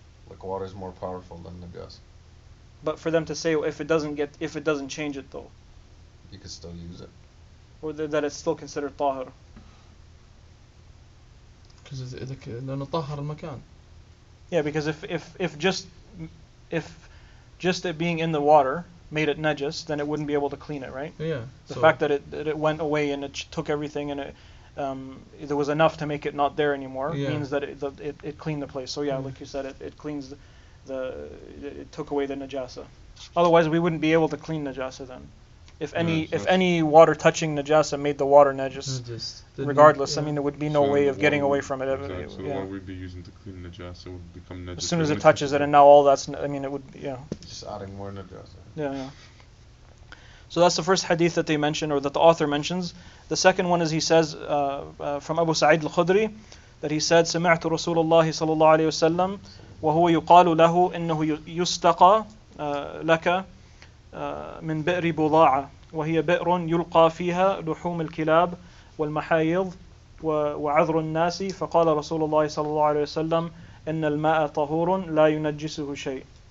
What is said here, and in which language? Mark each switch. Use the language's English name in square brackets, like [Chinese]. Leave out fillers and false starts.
[English] Like water is more powerful than najasa. But for them to say if it doesn't change it though, you can still use it. Or that it's still considered Tâhir. Because [Arabic] لأنه طهر المكان. [English] Yeah, because if just it being in the water made it najis, then it wouldn't be able to clean it, right? Yeah. The fact that it went away and it took everything and there was enough to make it not there anymore means that it cleaned the place. So like you said, it cleans it took away the najasa. Otherwise, we wouldn't be able to clean najasa then. If any water touching najasa made the water najis, regardless, I mean, there would be no way of getting away from it. Exactly. So the water we'd be using to clean najasa would become najis. As soon as it touches it, and now all that's, I mean, it would, just adding more najasa. Yeah. So that's the first hadith that they mention, or that the author mentions. The second one is he says from Abu Sa'id al-Khudri that he said, [Arabic] سمعت رسول الله صلى الله عليه وسلم وهو يقال له إنه يستقى لك من بئر بضاعة وهي بئر يلقى فيها لحوم الكلاب والمحايض وعذر الناس فقال رسول الله صلى الله عليه وسلم إن الماء طهور لا ينجسه شيء.